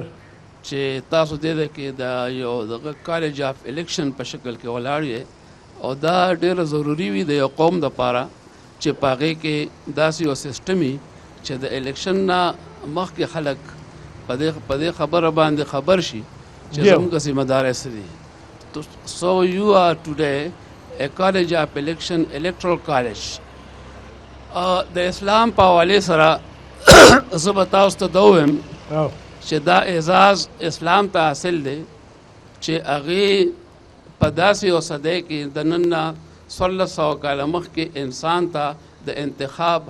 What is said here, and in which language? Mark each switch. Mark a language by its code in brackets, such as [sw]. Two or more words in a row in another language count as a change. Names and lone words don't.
[ps] چې تاسو دې کې د یو دغه [en] college of election [ps] په شکل کې ولاړ یې، او دا ډېره ضروري وي د یو قوم دپاره چې په هغې کې داسې یو سیسټم وي چې د الیکشن نه مخکې خلک په دې خبره باندې خبر شي چې زموږ ذمه داری څه دي. [en] So you are today college of election electoral college [ps] د اسلام په حوالې سره زه به تاسو ته دا ووایم چې دا اعزاز اسلام ته حاصل دی چې هغې په داسې یو صدۍ کې د نن نه 1600 کاله مخکې انسان ته د انتخاب